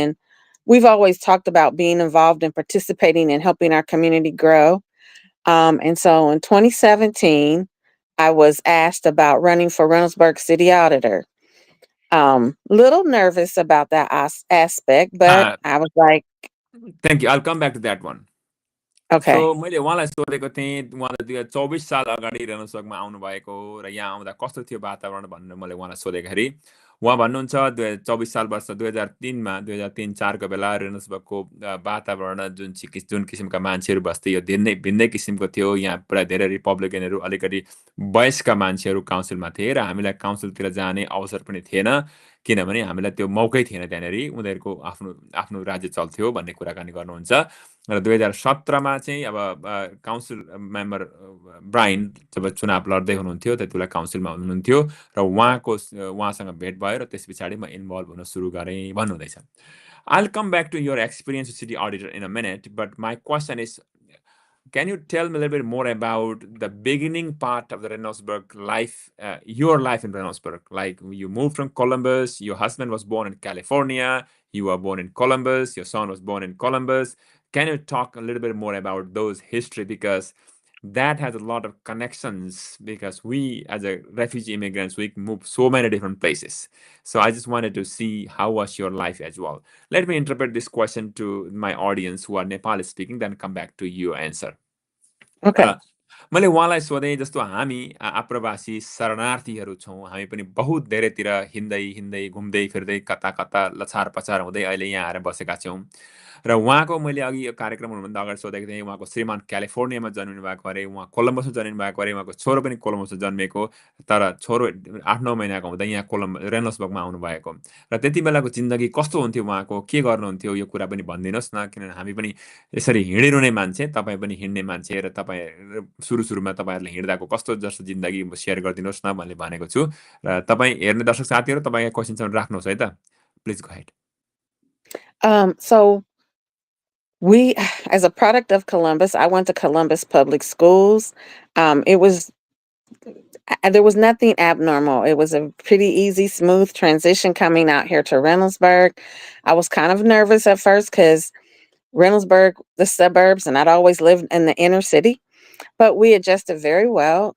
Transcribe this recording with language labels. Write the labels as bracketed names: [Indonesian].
[English] And we've always talked about being involved and participating and helping our community grow. And so in 2017, I was asked about running for Reynoldsburg City Auditor. Little nervous about that aspect, but Uh, I was like, Thank you. I'll come back to that one. So okay. [Nepali] मैले उहाँलाई सोधेको थिएँ, उहाँले 2024 साल अगाडि रेनोसबर्गमा आउनुभएको र यहाँ आउँदा कस्तो थियो वातावरण भनेर मैले उहाँलाई सोधेखेरि उहाँ भन्नुहुन्छ 2024 साल वर्ष 2003मा 2003-04को बेला रेनोसबर्गको वातावरण जुन किसिमका मान्छेहरू बस्थे यो भिन्नै किसिमको थियो। यहाँ प्राय धेरै रिपब्लिकनहरू, अलिकति वयस्क मान्छेहरू काउन्सिलमा थिए र हामीलाई काउन्सिलतिर जाने अवसर पनि थिएन, किनभने हामीलाई त्यो मौकै थिएन। त्यहाँनिर उनीहरूको आफ्नो राज्य चल्थ्यो भन्ने कुराकानी गर्नुहुन्छ। र 2017मा चाहिँ अब काउन्सिल मेम्बर ब्राइन जब चुनाव लड्दै हुनुहुन्थ्यो त्यति बेला काउन्सिलमा हुनुहुन्थ्यो र उहाँसँग भेट भयो र त्यस पछाडि म इन्भल्भ हुन सुरु गरेँ भन्नुहुँदैछ। [English] I'll come back to your experience with city auditor in a minute, but my question is, can you tell me a little bit more about the beginning part of the Reynoldsburg life, your life in Reynoldsburg? Like you moved from Columbus, your husband was born in California, you were born in Columbus, your son was born in Columbus. Can you talk a little bit more about those history? Because that has a lot of connections, because we as a refugee immigrants, we move so many different places. So I just wanted to see how was your life as well. Let me interpret this question to my audience who are Nepali speaking, then come back to your answer. Okay. [Nepali] मैले उहाँलाई सोधेँ, जस्तो हामी आप्रवासी शरणार्थीहरू छौँ, हामी पनि बहुत धेरैतिर हिँड्दै घुम्दै फिर्दै कता कता लछार पछार हुँदै अहिले यहाँ आएर बसेका छौँ। र उहाँको मैले अघि यो कार्यक्रम हुनुभन्दा अगाडि सोधेको थिएँ, उहाँको श्रीमान क्यालिफोर्नियामा जन्मिनु भएको अरे, उहाँ कोलम्बसमा जन्मिनु भएको अरे, उहाँको छोरो पनि कोलम्बसमा जन्मेको, तर छोरो 8-9 महिनाको हुँदा यहाँ रेनल्ड्सबर्गमा आउनुभएको। र त्यति बेलाको जिन्दगी कस्तो हुन्थ्यो उहाँको, के गर्नुहुन्थ्यो, यो कुरा पनि भनिदिनुहोस् न, किनभने हामी पनि यसरी हिँडिरहने मान्छे, तपाईँ पनि हिँड्ने मान्छे र तपाईँ सुरुमा तपाईँहरूले हिँड्दाको कस्तो जस्तो जिन्दगी सेयर गरिदिनुहोस् न भन्ने भनेको छु। र तपाईँ हेर्ने दर्शक साथीहरू तपाईँको क्वेसनसम्म राख्नुहोस् है त, [English] Please go head. So we, as a product of Columbus, I went to Columbus Public Schools. There was nothing abnormal. It was a pretty easy, smooth transition coming out here to Reynoldsburg. I was kind of nervous at first because Reynoldsburg, the suburbs, and I'd always lived in the inner city, but we adjusted very well.